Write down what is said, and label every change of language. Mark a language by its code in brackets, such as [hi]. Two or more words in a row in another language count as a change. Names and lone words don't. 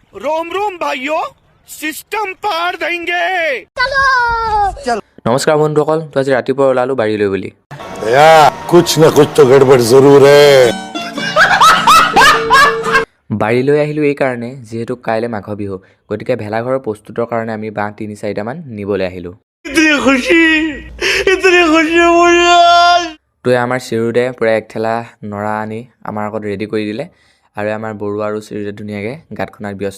[hi] रोम रोम भाइयों सिस्टम पार देंगे [as] নমস্কাৰ বন্ধুসকল, তো আজি ৰাতিপুৱা ওলালোঁ বাৰীলৈ বুলি। [hi] कुछ न कुछ तो गड़बड़ जरूर है। [as] বাৰীলৈ আহিলোঁ এই কাৰণে যিহেতু কাইলৈ মাঘ বিহু, গতিকে ভেলাঘৰৰ প্ৰস্তুতৰ কাৰণে আমি বাঁহ 3-4টামান নিবলৈ আহিলোঁ। তো আমাৰ চিৰুদে [hi] पूरा एक ठेला [as] নৰা আনি আমাৰ আগত ৰেডি কৰি দিলে আৰু আমাৰ বৰুৱা আৰু চিৰুদে ধুনীয়াকৈ গাঁত খন্দাত ব্যস্ত।